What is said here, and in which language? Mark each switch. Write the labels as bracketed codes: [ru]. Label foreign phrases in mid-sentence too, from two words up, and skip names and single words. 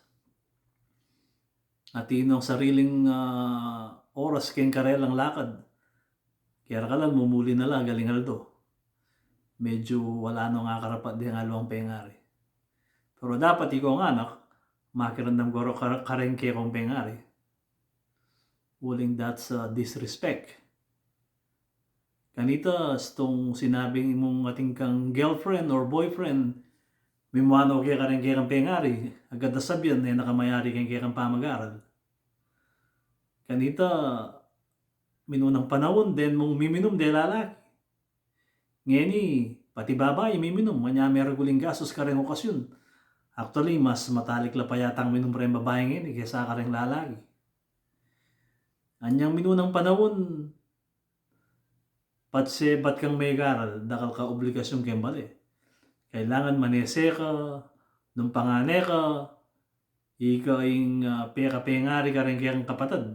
[pam] At inong sariling oras keng karelang lakad. Kaya kalan mumuli na lang galing aldo. Medyo wala nang akarapat din ang alawang pengari. Pero dapat ikaw ang anak, makirandam ko karengke kong pengari. [en] Uling that's disrespect. [pam] Kanita, stong sinabing mong ating kang [en] girlfriend or boyfriend, [pam] mimwano kaya karengke kang pengari, agad nasabyan na nakamayari kaya kang pamag-aral. Kanita, minunang panahon, then mong miminom de lalaki. Ngeni, pati babae miminom, manya mereguling gasos ka rin okasyon. [tl] Actually, mas matalik la pa yata ang minom rin babae ngayon kaysa ka rin lalaki. [pam] Anyang minunang panahon, patse bat kang may garal, dakal ka obligasyon kembali. Kailangan manese ka, nung pangane ka, ikaw yung peka-pengari ka rin kayang kapatid.